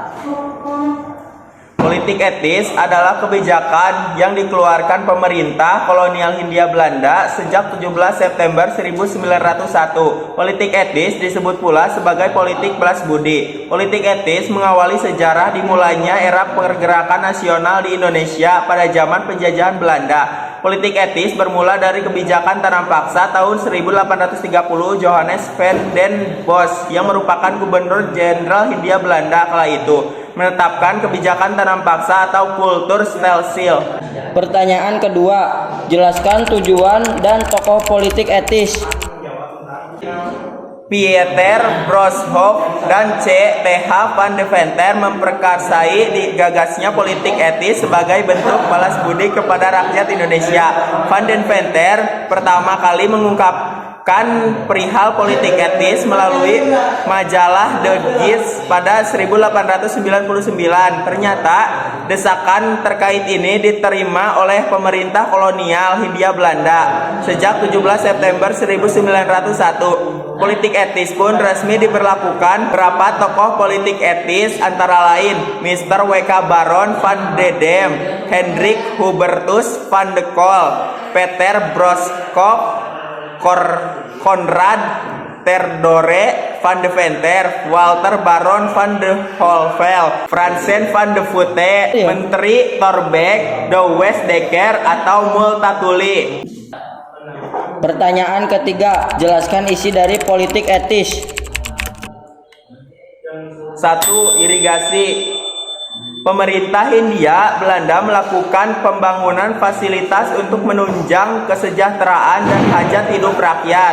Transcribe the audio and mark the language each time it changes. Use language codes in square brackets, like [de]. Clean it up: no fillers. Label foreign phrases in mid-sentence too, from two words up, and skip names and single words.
[id] Politik etis adalah kebijakan yang dikeluarkan pemerintah kolonial Hindia Belanda sejak 17 September 1901. Politik etis disebut pula sebagai politik balas budi. Politik etis mengawali sejarah dimulainya era pergerakan nasional di Indonesia pada zaman penjajahan Belanda. Politik etis bermula dari kebijakan tanam paksa tahun 1830 Johannes van den Bos yang merupakan gubernur jenderal Hindia Belanda kala itu menetapkan kebijakan tanam paksa atau [nl] kultur stelsel. [id] Pertanyaan kedua, jelaskan tujuan dan tokoh politik etis. Pieter Brooshoff dan C.Th. van Deventer memperkasai digagasnya politik etis sebagai bentuk balas budi kepada rakyat Indonesia. Van Deventer pertama kali mengungkapkan perihal politik etis melalui majalah The Gist pada 1899. Ternyata desakan terkait ini diterima oleh pemerintah kolonial Hindia Belanda. Sejak 17 September 1901, politik etis pun resmi diberlakukan. Beberapa tokoh politik etis antara lain Mr. W.K. Baron van Dedem, Hendrik Hubertus van de Kool, Peter Broskop, Konrad Terdore van Deventer, Walter Baron van de Holvel, Fransen van de Voete, Menteri Thorbecke, De Westdekker atau Multatuli. Pertanyaan ketiga, jelaskan isi dari politik etis. 1. Irigasi. Pemerintah Hindia Belanda melakukan pembangunan fasilitas untuk menunjang kesejahteraan dan hajat hidup rakyat.